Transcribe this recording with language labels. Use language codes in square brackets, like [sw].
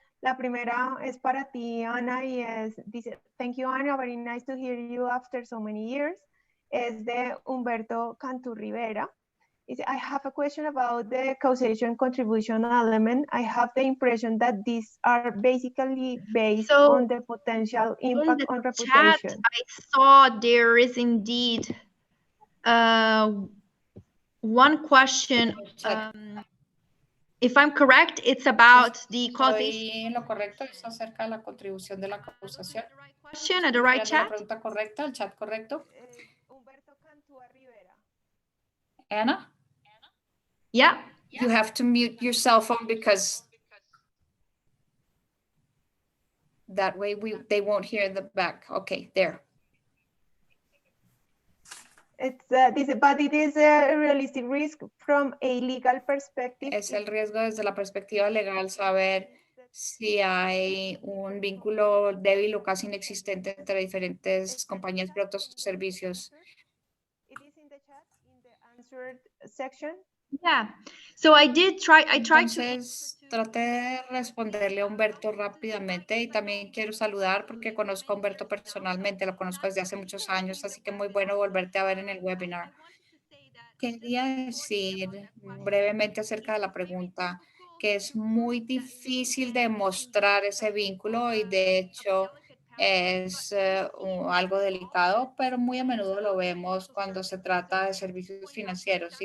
[es] La primera es para ti, Ana, y dice, [en] thank you, Ana, very nice to hear you after so many years. [es] Es de Humberto Cantú Rivera. [en] I have a question about the causation contribution element. I have the impression that these are basically based on the potential impact on reputation. Chat, I saw there is indeed one question. If I'm correct, it's about the causation. [es] Lo correcto es acerca de la contribución de la causación. [en] Question at the right chat. [es] La pregunta correcta, el chat correcto. Humberto Cantú Rivera. [en] Anna? Yeah. You have to mute your cell phone because that way they won't hear the back. Okay, there. It's but it is a realistic risk from a legal perspective. [es] Es el riesgo desde la perspectiva legal saber si hay un vínculo débil o casi inexistente entre diferentes compañías, productos o servicios. [en] It is in the chat, in the answered section. Yeah. So I tried [es] Entonces, traté de responderle a Humberto rápidamente y también quiero saludar porque conozco a Humberto personalmente, lo conozco desde hace muchos años, así que muy bueno volverte a ver en el webinar. Quería decir brevemente acerca de la pregunta que es muy difícil demostrar ese vínculo y de hecho es algo delicado, pero muy a menudo lo vemos cuando se trata de servicios financieros.